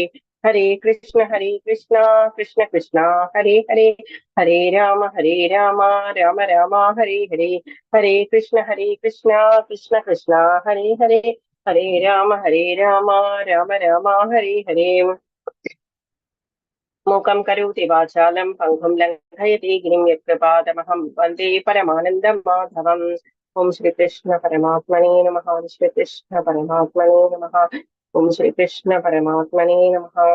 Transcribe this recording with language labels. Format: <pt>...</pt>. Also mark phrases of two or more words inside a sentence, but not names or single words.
<sa>ഹരേ കൃഷ്ണ കൃഷ്ണ ഹരേ ഹരേ. ഹരേ രാമ രാമ രാമ ഹരേ ഹരേ. ഹരേ കൃഷ്ണ കൃഷ്ണ കൃഷ്ണ ഹരേ ഹരേ. ഹരേ രാമ രാമ രാമ ഹരേ ഹരേ. മൂകം കരോതി വാചാലം പങ്കും ലംഘയതി ഗിരിം യത്കൃപാദമഹം വന്ദേ പരമാനന്ദം മാധവം. ഓം ശ്രീകൃഷ്ണ പരമാത്മനേ നമഃ. ശ്രീകൃഷ്ണ പരമാത്മനേ നമഃ. ഓം ശ്രീകൃഷ്ണ പരമാത്മനേ നമഃ.</sa>